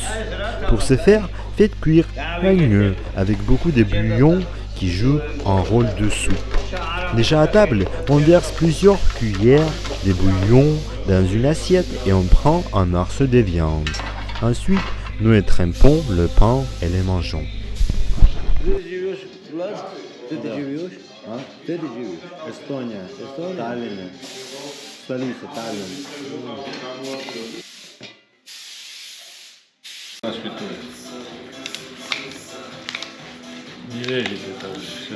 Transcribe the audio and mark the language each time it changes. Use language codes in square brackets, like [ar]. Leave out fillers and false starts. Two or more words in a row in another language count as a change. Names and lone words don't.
[fr] Pour ce faire, faites cuire l'agneau avec beaucoup de bouillon qui joue un rôle de soupe. Déjà à table, on verse plusieurs cuillères de bouillon dans une assiette et on prend un morceau de viande. Ensuite, nous étrempons le pain et le mangeons. [ru] Эстония. Таллин. Столица Таллин. Не режет это уже, все.